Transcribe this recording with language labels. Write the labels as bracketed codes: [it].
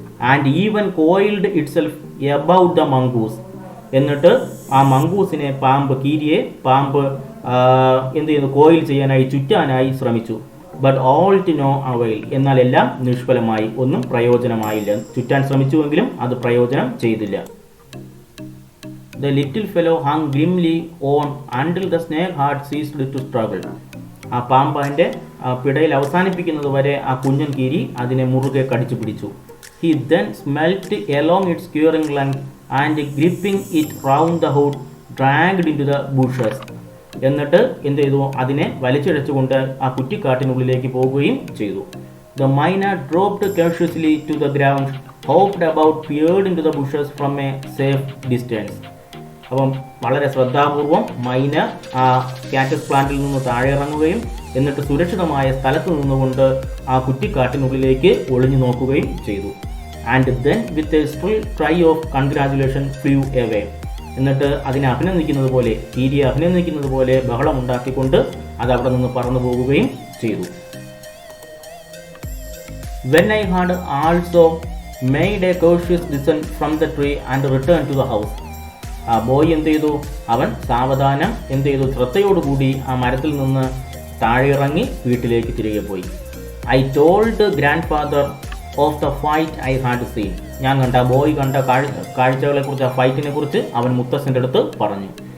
[en] And even coiled itself about the mongoose. [ml] എന്നിട്ട് ആ മംഗൂസിനെ കീരിയെ പാമ്പ് എന്ത് ചെയ്യുന്നു, കോയിൽ ചെയ്യാനായി ചുറ്റാനായി ശ്രമിച്ചു. [en] But all to no avail. [ml] എന്നാൽ എല്ലാം നിഷ്ഫലമായി, ഒന്നും പ്രയോജനമായില്ല. ചുറ്റാൻ ശ്രമിച്ചുവെങ്കിലും അത് പ്രയോജനം ചെയ്തില്ല. [en] The little fellow hung grimly on until the snake had ceased to struggle. [ml] ആ പാമ്പ് അതിൻ്റെ പിടയിൽ അവസാനിപ്പിക്കുന്നത് വരെ ആ കുഞ്ഞൻ കീരി അതിനെ മുറുകെ കടിച്ചു പിടിച്ചു. [en] He then smelt along its curing length and gripping it round the hood dragged into the bushes. [ml] എന്നിട്ട് എന്ത് ചെയ്തു, അതിനെ വലിച്ചിഴച്ചുകൊണ്ട് ആ കുറ്റിക്കാട്ടിനുള്ളിലേക്ക് പോവുകയും ചെയ്തു. [en] The myna dropped cautiously to the ground, hopped about, peered into the bushes from a safe distance. [ml] അപ്പം വളരെ ശ്രദ്ധാപൂർവം മൈന ആ കാറ്റസ് പ്ലാന്റിൽ നിന്ന് താഴെ ഇറങ്ങുകയും എന്നിട്ട് സുരക്ഷിതമായ സ്ഥലത്ത് നിന്നുകൊണ്ട് ആ കുറ്റിക്കാട്ടിനുള്ളിലേക്ക് ഒളിഞ്ഞു നോക്കുകയും ചെയ്തു. [en] And then with a shrill cry of congratulation flew away. [ml] എന്നിട്ട് അതിനെ അഭിനന്ദിക്കുന്നത് പോലെ, കീരിയെ അഭിനന്ദിക്കുന്നത് പോലെ ബഹളം ഉണ്ടാക്കിക്കൊണ്ട് അത് അവിടെ നിന്ന് പറന്നു പോകുകയും ചെയ്തു. [en] When I had also made a cautious descent from the tree and returned to the house. [ml] ആ ബോയ് എന്ത് ചെയ്തു, അവൻ സാവധാനം എന്ത് ചെയ്തു, ശ്രദ്ധയോടുകൂടി ആ മരത്തിൽ നിന്ന് താഴെ ഇറങ്ങി വീട്ടിലേക്ക് തിരികെ പോയി. [en] I told grandfather of the fight I had seen. [ml] ഞാൻ കണ്ട ബോയ് കണ്ട കാഴ്ചകളെക്കുറിച്ച്, ആ ഫൈറ്റിനെ കുറിച്ച് അവൻ മുത്തശ്ശൻ്റെ അടുത്ത് പറഞ്ഞു.